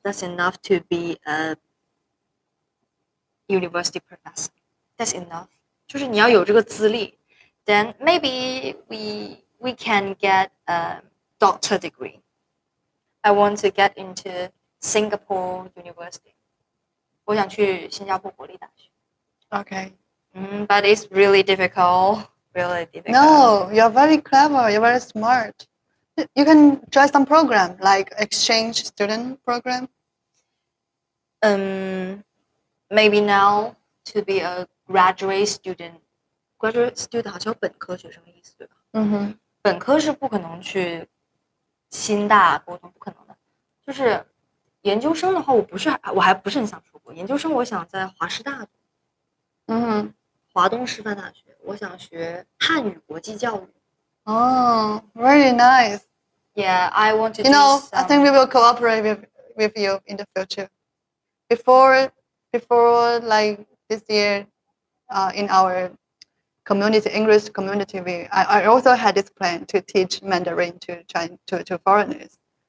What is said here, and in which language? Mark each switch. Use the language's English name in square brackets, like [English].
[English] That's enough to be a university professor. That's enough. [Chinese] 就是你要有这个资历 [English] then maybe we can get a doctor degree. I want to get into Singapore University. [Chinese] 我想去新加坡国立大学。 [English] Okay. But it's really difficult. Really difficult. No, you're very clever. You're very smart. You can try some program like exchange student program. Maybe now to be a graduate student. [Chinese] Graduate student 好像有本科学生的意思，对吧？本科是不可能去新大沟通，不可能的。就是研究生的话，我还不是很想出国。研究生我想在华师大读，华东师范大学，我想学汉语国际教育。 [English] Oh, very nice. Yeah, I want to. You know, I think we will cooperate with you in the future. Before like this year, in our community, English community, I also had this plan to teach Mandarin to foreigners.